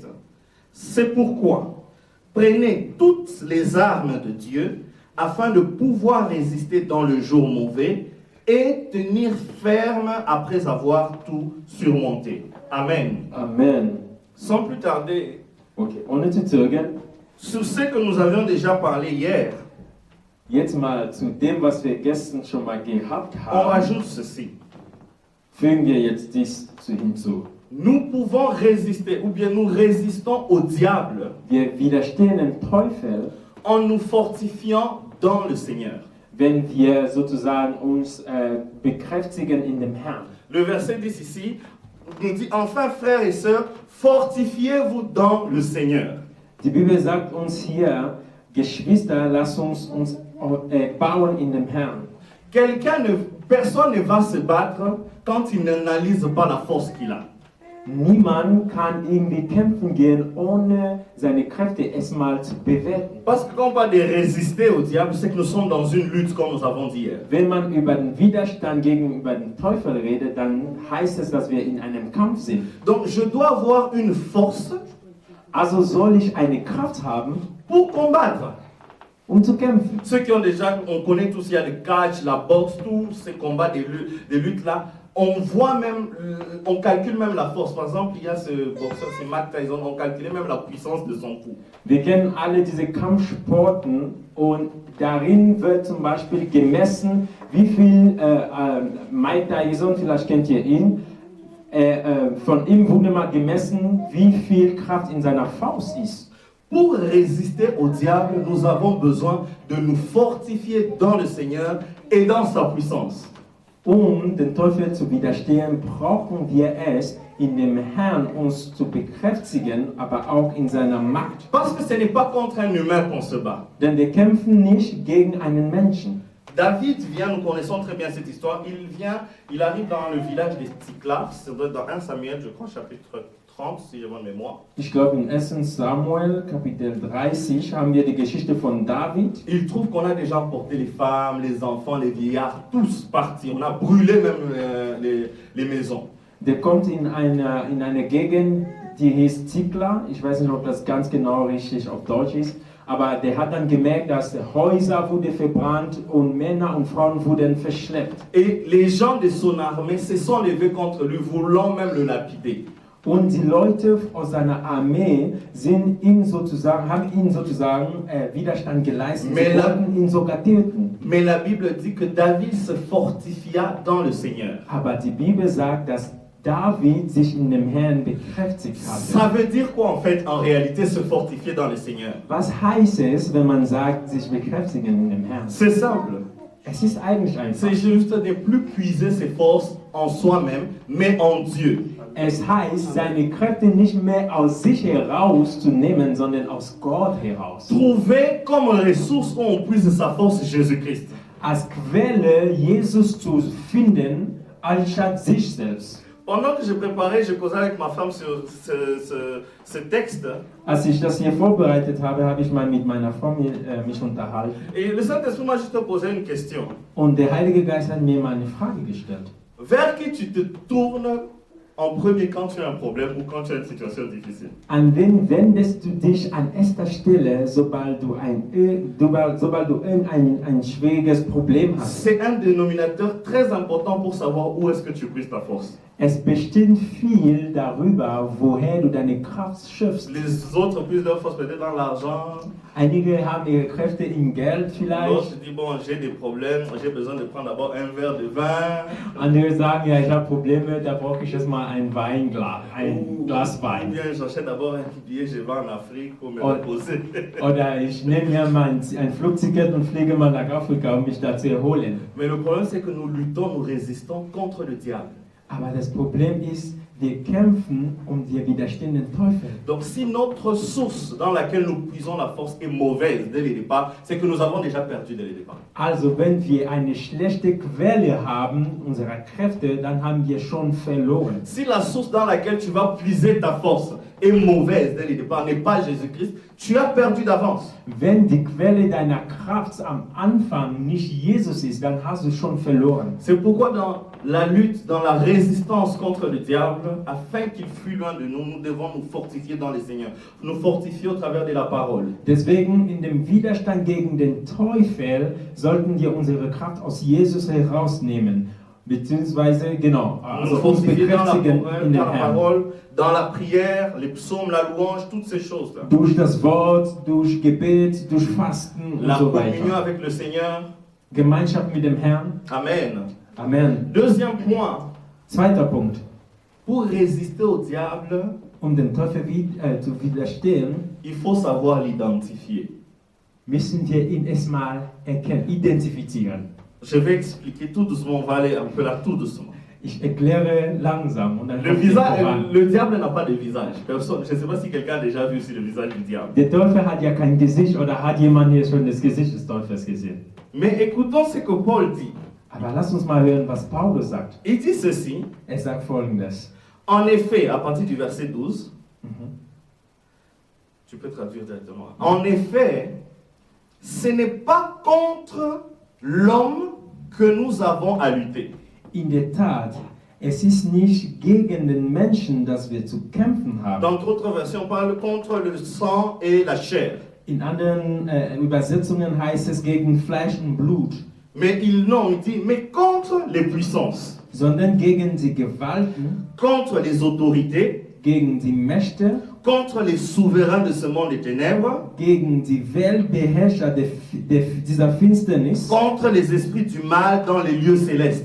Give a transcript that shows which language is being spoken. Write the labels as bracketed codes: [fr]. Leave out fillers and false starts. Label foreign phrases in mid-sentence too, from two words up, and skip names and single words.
[fr] C'est pourquoi prenez toutes les armes de Dieu afin de pouvoir résister dans le jour mauvais et tenir ferme après avoir tout surmonté. Amen. Amen. Sans plus tarder, [de] Okay, ohne zu zögern, [fr] sur ce que nous avions déjà parlé hier, [de] jetzt mal zu dem, was wir gestern schon mal gehabt [fr] on [de] haben, [fr] rajoute ceci. [de] fügen wir jetzt dies hinzu. [fr] Nous pouvons résister, ou bien nous résistons au diable [de] Wir widerstehen dem Teufel, [fr] en nous fortifiant dans le Seigneur. [de] wenn wir sozusagen uns bekräftigen in dem Herrn. [fr] Le verset 10 ici nous dit, enfin frères et sœurs, fortifiez-vous dans le Seigneur. [de] Die Bibel sagt uns hier, Geschwister, lasst uns bauen in dem Herrn. [fr] Personne ne va se battre quand il n'analyse pas la force qu'il a. [de] Niemand kann irgendwie kämpfen gehen, ohne seine Kräfte erstmal zu bewerten. [fr] Parce que quand on parle de résister au diable, c'est que nous sommes dans une lutte, comme nous avons dit hier. [de] Wenn man über den Widerstand gegenüber dem Teufel redet, dann heißt es, dass wir in einem Kampf sind. [fr] Donc je dois avoir une force [de] Also soll ich eine Kraft haben, [fr] pour combattre. [de] zu kämpfen. [fr] Ceux qui ont déjà, on connaît tous, il y a le catch, la boxe, tous ces combats, des luttes là. On voit même, on calcule même la force. Par exemple, il y a ce boxeur, c'est Mike Tyson, on calculait même la puissance de son coup. [de] Wir kennen alle diese Kampfsporten und darin wird zum Beispiel gemessen, wie viel Mike Tyson, vielleicht kennt ihr ihn, von ihm wurde mal gemessen, wie viel Kraft in seiner Faust ist. [fr] Pour résister au diable, nous avons besoin de nous fortifier dans le Seigneur et dans sa puissance. [de] Den Teufel zu widerstehen, brauchen wir es, in dem Herrn uns zu bekräftigen, aber auch in seiner Macht. [fr] Parce que ce n'est pas contre un humain qu'on se bat. [de] Denn wir kämpfen nicht gegen einen Menschen. [fr] David vient, nous connaissons très bien cette histoire, il arrive dans le village des Tsikla, c'est dans 1 Samuel, je crois, chapitre 30, si j'ai bonne mémoire. [de] Ich glaube, in 1. Samuel, Kapitel 30, haben wir die Geschichte von David. [fr] Il trouve qu'on a déjà emporté les femmes, les enfants, les vieillards, tous partis. On a brûlé même les maisons. [de] Der kommt in eine Gegend, die hieß Zikla. Ich weiß nicht, ob das ganz genau richtig auf Deutsch ist. Aber der hat dann gemerkt, dass Häuser wurden verbrannt und Männer und Frauen wurden verschleppt. [fr] Et les gens de son armée se sont levés contre lui, voulant même le lapider. [de] Und die Leute aus seiner Armee haben ihm sozusagen Widerstand geleistet. Sie wollten ihn sogar töten. [fr] Mais la Bible dit que David se fortifia dans le Seigneur. [de] Aber die Bibel sagt, dass David sich in dem Herrn bekräftigt [fr] Ça [de] hatte. [fr] veut dire quoi en fait, en réalité, se fortifier dans le Seigneur? [de] Was heißt es, wenn man sagt, sich bekräftigen in dem Herrn? [fr] C'est simple. [de] Es ist eigentlich einfach. [fr] C'est juste de plus puiser ses forces en soi-même, mais en Dieu. [de] Es heißt, seine Kräfte nicht mehr aus sich herauszunehmen, sondern aus Gott heraus. [fr] Trouver comme ressource où on puise sa force Jésus-Christ. [de] Als Quelle Jesus zu finden, anstatt sich selbst. [fr] Pendant que je préparais, je causais avec ma femme sur ce texte. [de] Als ich das hier vorbereitet habe, habe ich mal mit meiner Frau mich unterhalten. [fr] Et le Saint-Esprit m'a juste posé une question. [de] Und der Heilige Geist hat mir mal eine Frage gestellt. [fr] Vers qui tu te tournes en premier quand tu as un problème ou quand tu as une situation difficile? [de] An wen wendest du dich an erster Stelle, sobald du ein schwieriges Problem hast? [fr] C'est un dénominateur très important pour savoir où est-ce que tu puisses ta force. [de] Es bestimmt viel darüber, woher du deine Kraft schöpfst. [fr] Les autres puissent leur force peut-être dans l'argent. [de] Einige haben ihre Kräfte in Geld vielleicht. [fr] L'autre dit, bon, j'ai des problèmes, j'ai besoin de prendre d'abord un verre de vin. [de] Andere sagen, ja, ich habe Probleme, da brauche ich erstmal ein Weinglas, ein Glas [fr] Ou [de] Wein. [fr] bien j'achète d'abord un billet, je vais en Afrique pour me reposer. [de] Oder ich nehme mir mal ein Flugticket und fliege mal nach Afrika, um mich da zu erholen. [fr] Mais le problème, c'est que nous luttons, nous résistons contre le diable. [de] Aber das Problem ist, wir kämpfen wir widerstehen den Teufel. [fr] Donc si notre source dans laquelle nous puisons la force est mauvaise dès le départ, c'est que nous avons déjà perdu dès le départ. [de] Also wenn wir eine schlechte Quelle haben unserer Kräfte, dann haben wir schon verloren. [fr] Si la source dans laquelle tu vas puiser ta force est mauvaise dès le départ, n'est pas Jésus-Christ, tu as perdu d'avance. [de] Wenn die Quelle deiner Kraft am Anfang nicht Jesus ist, dann hast du schon verloren. [fr] C'est pourquoi dans la lutte, dans la résistance contre le diable, afin qu'il fuit loin de nous, nous devons nous fortifier dans le Seigneur. Nous fortifier au travers de la parole. [de] Deswegen in dem Widerstand gegen den Teufel sollten wir unsere Kraft aus Jesus herausnehmen. Beziehungsweise, genau, [fr] Nous [de] also uns [fr] fortifier dans la, [de] bekräftigen in [fr] dans [de] dem [fr] la [de] Herrn. [fr] parole, dans la prière, les psaumes, la louange, toutes ces choses-là. [de] Durch das Wort, durch Gebet, durch Fasten und [fr] La [de] so [fr] communion [de] weiter. [fr] avec le Seigneur. [de] Gemeinschaft mit dem Herrn. Amen. Amen. [fr] Deuxième point, [de] Zweiter Punkt. [fr] pour résister au diable, [de] Dem Teufel zu widerstehen, [fr] il faut savoir l'identifier. [de] müssen wir ihn erstmal erkennen, identifizieren. [fr] Je vais expliquer tout doucement, on va aller un peu là tout doucement. [de] Ich erkläre langsam und dann [fr] Le, [de] kommt ihr [fr] visage, [de] voran. [fr] le diable n'a pas de visage. Personne, je ne sais pas si quelqu'un a déjà vu aussi le visage du diable. [de] Der Teufel hat ja kein Gesicht oder hat jemand hier schon das Gesicht des Teufels gesehen? [fr] Mais écoutons ce que Paul dit. [de] Aber lass uns mal hören, was Paulus sagt. [fr] Il dit ceci, [de] Er sagt Folgendes. [fr] en effet, à partir du verset 12, Mhm. tu peux traduire directement. En effet, ce n'est pas contre l'homme que nous avons à lutter. [de] In der Tat, es ist nicht gegen den Menschen, dass wir zu kämpfen haben. [fr] Dans d'autres versions, on parle contre le sang et la chair. [de] In anderen Übersetzungen heißt es gegen Fleisch und Blut, [fr] Mais non, il dit, mais contre les puissances, [de] sondern gegen die Gewalten, [fr] contre les autorités, [de] gegen die Mächte, [fr] contre les souverains de ce monde des ténèbres, [de] gegen die Weltbeherrscher dieser Finsternis, [fr] contre les esprits du mal dans les lieux célestes.